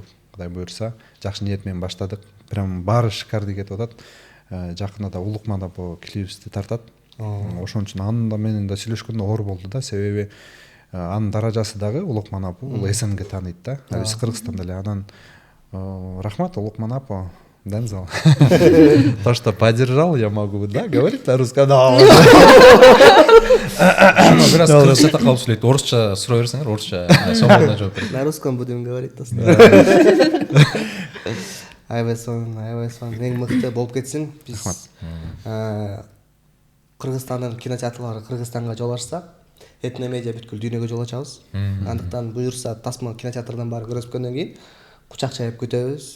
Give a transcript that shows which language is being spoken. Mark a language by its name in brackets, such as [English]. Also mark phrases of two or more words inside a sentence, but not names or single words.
[Kyrgyz] Кудай буйрса, жакшы ниет менен баштадык. Прям баары шикардуу кетип атат. Жакында Улукмада бул клипибизди тартат. Ошон үчүн анын да менен да сүйлөшкөндө оор болду да, себеби анын даражасы дагы Улукман апа бул СНГ тааныйт да. Биз Кыргызстанда эле анан рахмат, Улукман апа, Дензел. [Russian] То, что поддержал, я могу, да, говорить на русском. [Kyrgyz] Бир аз кыргызча калып сүйлөйт. Орусча сурай берсеңер, орусча соңуна жооп берет. [Russian] На русском будем говорить, [Kyrgyz] достор. Аябай сонун, эң мыкты болуп кетсин. Биз Кыргызстандын кинотеатрлары Кыргызстанга жол ачса, Этномедиа бүткүл дүйнөгө жол ачабыз. Андыктан буюрса, Тасма кинотеатрдан баары көрүшкөндөн кийин кучак чайып күтөбүз.